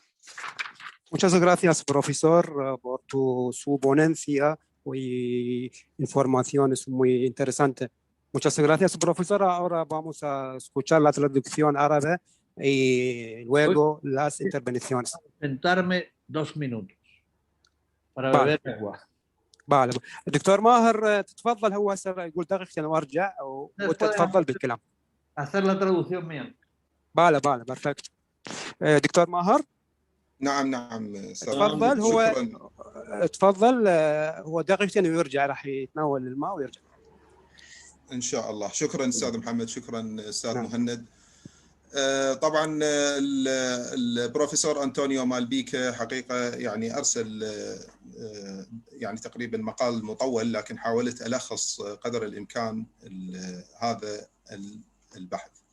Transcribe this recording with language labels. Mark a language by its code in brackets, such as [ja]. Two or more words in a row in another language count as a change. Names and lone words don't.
[es] Muchas gracias, profesor, por su ponencia y informaciones muy interesantes. Muchas gracias, profesor. Ahora vamos a escuchar la traducción árabe y luego las intervenciones. Sentarme 2 minutos para beber agua. vale. [ar] الدكتور ماهر تتفضل، هو يقول دقيقتين وارجع وتتفضل بالكلام. [es] hacer la traducción mía. vale perfecto. [ar] دكتور ماهر. نعم تفضل. هو تفضل، هو دقيقتين ويرجع، راح يتناول الماء ويرجع ان شاء الله. شكرا استاذ محمد، شكرا استاذ مهند. طبعا البروفيسور أنطونيو مالبيكا حقيقة يعني أرسل يعني تقريبا مقال مطول، لكن حاولت ألخص قدر الإمكان هذا البحث.